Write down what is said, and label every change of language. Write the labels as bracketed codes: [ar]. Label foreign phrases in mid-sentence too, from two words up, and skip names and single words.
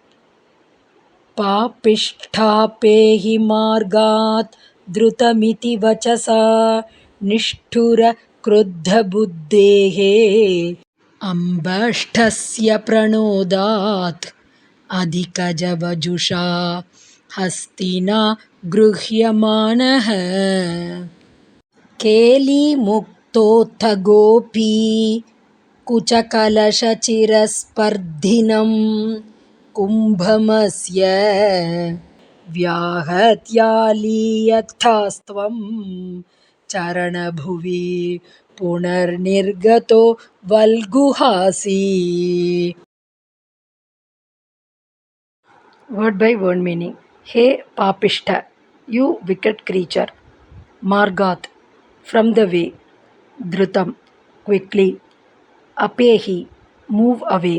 [sa] पापिष्ठापेहि मार्गात् द्रुतमिति वचसा निष्ठुर क्रुद्ध बुद्धेः अम्बष्ठस्य प्रणोदात् अधिकजवजुषा हस्तिना गृह्यमाणः केलिमुक्तोऽथ गोपी कुचकलशचिरस्पर्धिनं कुम्भमस्य व्याहत्यालीयथास्त्वं चरणभुवि पुनर्निर्गतो वल्गुहासि. [en] Word by word meaning. Hey Papishta, you wicked creature. Margat, from the way. Dhrutam, quickly. Apehi, move away.